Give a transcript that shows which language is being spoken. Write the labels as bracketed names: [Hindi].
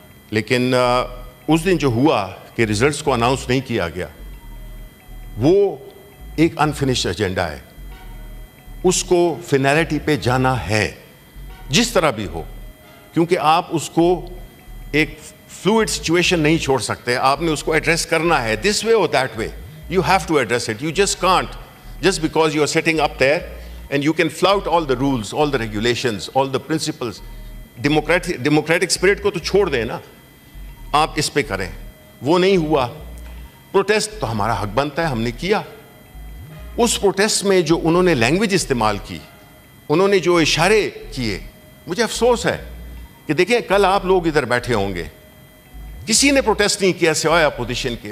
[Urdu] لیکن اس دن جو ہوا کہ ریزلٹس کو اناؤنس نہیں کیا گیا، وہ ایک انفنشڈ ایجنڈا ہے، اس کو فینالٹی پہ جانا ہے جس طرح بھی ہو، کیونکہ آپ اس کو ایک [English] fluid situation [Urdu] نہیں چھوڑ سکتے, آپ نے اس کو ایڈریس کرنا ہے, [English] this way or that way. You have to address it. You just can't, just because you are sitting up there and you can flout all the rules, all the regulations, all the principles. Democratic spirit [Urdu] کو تو چھوڑ دیں نا, آپ اس پہ کریں. وہ نہیں ہوا. پروٹیسٹ تو ہمارا حق بنتا ہے, ہم نے کیا. اس پروٹیسٹ میں جو انہوں نے لینگویج استعمال کی, انہوں نے جو اشارے کیے, مجھے افسوس ہے کہ دیکھیں کل آپ لوگ ادھر بیٹھے ہوں گے, کسی نے پروٹیسٹ نہیں کیا سوائے اپوزیشن کے.